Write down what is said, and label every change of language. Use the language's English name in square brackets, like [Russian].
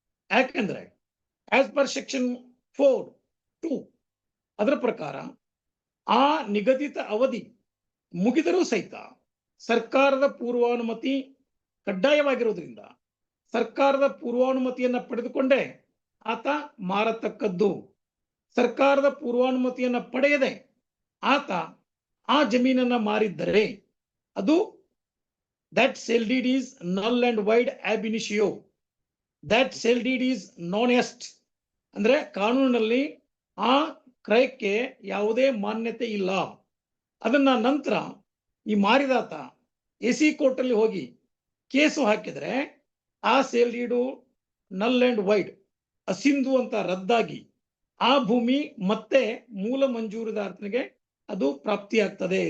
[Kannada] ಯಾಕೆಂದ್ರೆ as per section 4(2) ಅದರ ಪ್ರಕಾರ ಆ ನಿಗದಿತ ಅವಧಿ ಮುಗಿದರೂ ಸಹಿತ ಸರ್ಕಾರದ ಪೂರ್ವಾನುಮತಿ ಕಡ್ಡಾಯವಾಗಿರುವುದರಿಂದ ಸರ್ಕಾರದ ಪೂರ್ವಾನುಮತಿಯನ್ನ ಪಡೆದುಕೊಂಡೇ ಆತ ಮಾರತಕ್ಕದ್ದು. ಸರ್ಕಾರದ ಪೂರ್ವಾನುಮತಿಯನ್ನ ಪಡೆಯದೆ ಆತ ಆ ಜಮೀನನ್ನ ಮಾರಿದ್ದರೆ ಅದು [English] that sale deed is null and void ab initio. That sale deed is non-est. [Kannada] ಅಂದ್ರೆ ಕಾನೂನಿನಲ್ಲಿ ಆ ಕ್ರಯಕ್ಕೆ ಯಾವುದೇ ಮಾನ್ಯತೆ ಇಲ್ಲ. ಅದನ್ನ ನಂತರ ಈ ಮಾರಿದಾತ AC ಕೋರ್ಟ್ ಅಲ್ಲಿ ಹೋಗಿ ಕೇಸು ಹಾಕಿದ್ರೆ ಆ ಸೇಲ್ ಡೀಡು ನಲ್ ಅಂಡ್ ವೈಡ್, ಅಸಿಂಧು ಅಂತ ರದ್ದಾಗಿ ಆ ಭೂಮಿ ಮತ್ತೆ ಮೂಲ ಮಂಜೂರುದಾರನಿಗೆ ಅದು ಪ್ರಾಪ್ತಿಯಾಗ್ತದೆ.